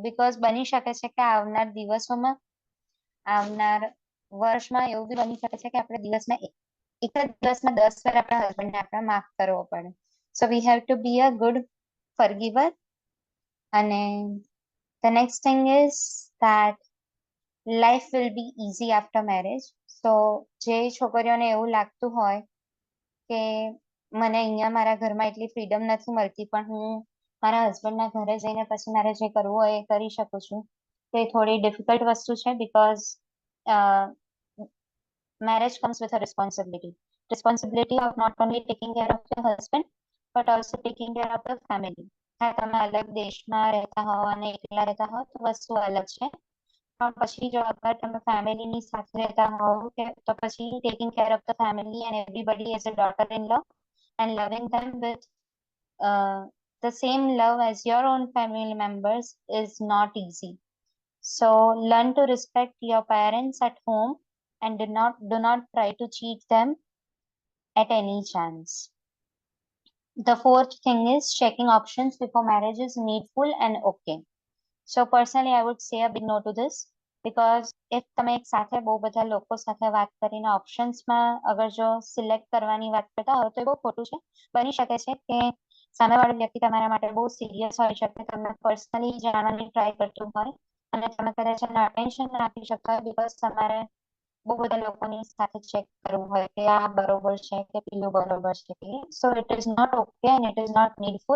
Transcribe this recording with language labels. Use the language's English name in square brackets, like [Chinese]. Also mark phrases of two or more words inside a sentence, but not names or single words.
[Gujarati] બીકોઝ બની શકે છે કે આવનાર દિવસોમાં, આવનાર વર્ષમાં એવું બી બની શકે છે કે આપણે દિવસમાં એક જ દિવસમાં 10 વાર આપણા હસબન્ડને આપણે માફ કરવો પડે. [English] So we have to be a good forgiver. અને the next thing is that life will be easy after marriage. [Gujarati] So જે છોકરીઓને એવું લાગતું હોય કે મને અહીંયા મારા ઘરમાં એટલી ફ્રીડમ નથી મળતી, પણ હું મારા હસબન્ડના ઘરે જઈને પછી મારે જે કરવું હોય એ કરી શકું છું, તે થોડી ડિફિકલ્ટ વસ્તુ છે બીકોઝ [English] marriage comes with a responsibility of not only taking care of your husband but also taking care of the family. [Gujarati] હા, તમે અલગ દેશમાં રહેતા હો અને એકલા રહેતા હો તો વસ્તુ અલગ છે, પણ પછી જો અગર તમે ફેમિલીની સાથે રહેતા હોવ કે તો પછી [English] taking care of the family and everybody as a daughter-in-law and loving them with the same love as your own family members is not easy. So learn to respect your parents at home and do not try to cheat them at any chance. The fourth thing is checking options before marriage is needful and okay. So personally, I would say a big no to this because if [Gujarati] તમે એક સાથે બહુ બધા લોકો સાથે વાત કરીને ઓપ્શન્સમાં અગર જો સિલેક્ટ કરવાની વાત કરતા હો તો એ બહુ ખોટું છે. બની શકે છે કે સામેવાળો વ્યક્તિ તમારા માટે બહુ સિરિયસ હોઈ શકે, તમને પર્સનલી જાણવાની ટ્રાય કરતું હોય અને તમે કદાચ એમને અટેન્શન ના આપી શકતા હોય બીકોઝ તમારે બહુ બધા લોકોની સાથે ચેક કરવું હોય કે આ બરોબર છે કે પેલું બરોબર છે કે [English] so it is not okay and it is not needful.